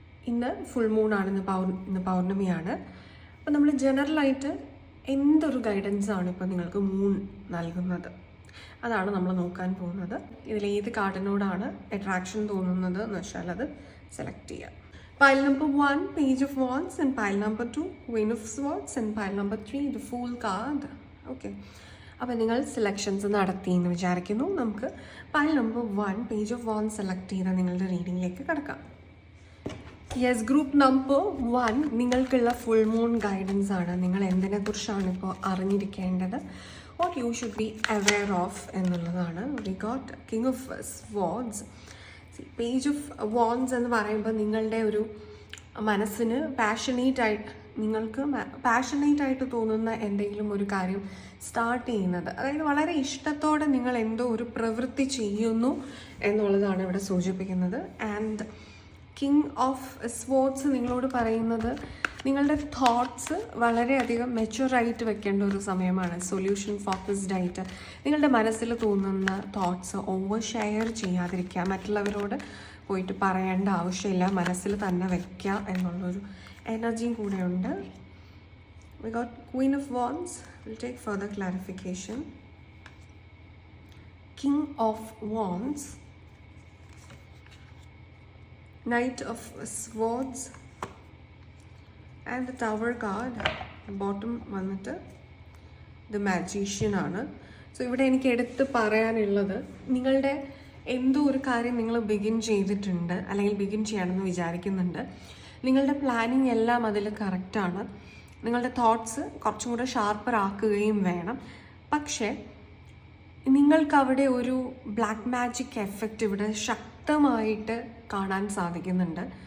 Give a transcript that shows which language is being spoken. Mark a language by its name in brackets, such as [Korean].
[Malayalam] ഇന്ന് full moon ആണ്, ഇന്ന് പൗർണമിയാണ്. അപ്പോൾ നമ്മൾ ജനറലായിട്ട് എന്തൊരു ഗൈഡൻസ് ആണ് ഇപ്പോൾ നിങ്ങൾക്ക് മൂൺ നൽകുന്നത്, അതാണ് നമ്മൾ നോക്കാൻ പോകുന്നത്. ഇതിലേത് കാർഡിനോടാണ് അട്രാക്ഷൻ തോന്നുന്നത് എന്ന് വെച്ചാൽ അത് സെലക്ട് ചെയ്യാം. [English] Pile number 1, Page of Wands, and pile number 2, Queen of Swords, and pile number 3, the Fool card. Okay. [Malayalam] അപ്പോൾ നിങ്ങൾ സെലക്ഷൻസ് നടത്തി എന്ന് വിചാരിക്കുന്നു. നമുക്ക് pile number 1, page of want select ചെയ്ത നിങ്ങളുടെ റീഡിങ്ങിലേക്ക് കിടക്കാം. യെസ്, ഗ്രൂപ്പ് നമ്പർ 1 നിങ്ങൾക്കുള്ള ഫുൾ മൂൺ ഗൈഡൻസ് ആണ്. നിങ്ങൾ എന്തിനെക്കുറിച്ചാണ് ഇപ്പോൾ അറിഞ്ഞിരിക്കേണ്ടത്, [English] what you should be aware of [Malayalam] എന്നുള്ളതാണ്. [English] We got king of swords. [Malayalam] Page of wands എന്ന് പറയുമ്പോൾ നിങ്ങളുടെ ഒരു മനസ്സിന് നിങ്ങൾക്ക് പാഷനേറ്റ് ആയിട്ട് തോന്നുന്ന എന്തെങ്കിലും ഒരു കാര്യം സ്റ്റാർട്ട് ചെയ്യുന്നത്, അതായത് വളരെ ഇഷ്ടത്തോടെ നിങ്ങൾ എന്തോ ഒരു പ്രവൃത്തി ചെയ്യുന്നു എന്നുള്ളതാണ് ഇവിടെ സൂചിപ്പിക്കുന്നത്. ആൻഡ് കിങ് ഓഫ് സ്പോർട്സ് നിങ്ങളോട് പറയുന്നത് നിങ്ങളുടെ തോട്ട്സ് വളരെയധികം മെച്യൂറായിട്ട് വെക്കേണ്ട ഒരു സമയമാണ്. സൊല്യൂഷൻ ഫോക്കസ്ഡ് ആയിട്ട് നിങ്ങളുടെ മനസ്സിൽ തോന്നുന്ന തോട്ട്സ് ഓവർ ഷെയർ ചെയ്യാതിരിക്കുക, മറ്റുള്ളവരോട് പോയിട്ട് പറയേണ്ട ആവശ്യമില്ല, മനസ്സിൽ തന്നെ വെക്കുക എന്നുള്ളൊരു എനർജിയും കൂടെയുണ്ട്. [English] We got Queen of Wands. We'll take further clarification. King of Wands, Knight of Swords, and the Tower card. [Malayalam] Bottom വന്നിട്ട് The Magician ആണ്. സോ ഇവിടെ എനിക്ക് എടുത്ത് പറയാനുള്ളത്, നിങ്ങളുടെ എന്തോ ഒരു കാര്യം നിങ്ങൾ ബിഗിൻ ചെയ്തിട്ടുണ്ട് അല്ലെങ്കിൽ ബിഗിൻ ചെയ്യണമെന്ന് വിചാരിക്കുന്നുണ്ട്. നിങ്ങളുടെ പ്ലാനിങ് എല്ലാം അതിൽ കറക്റ്റാണ്. നിങ്ങളുടെ തോട്ട്സ് കുറച്ചും കൂടെ ഷാർപ്പർ ആക്കുകയും വേണം. പക്ഷേ നിങ്ങൾക്കവിടെ ഒരു ബ്ലാക്ക് മാജിക് എഫക്റ്റ് ഇവിടെ ശക്തമായിട്ട് കാണാൻ സാധിക്കുന്നുണ്ട്.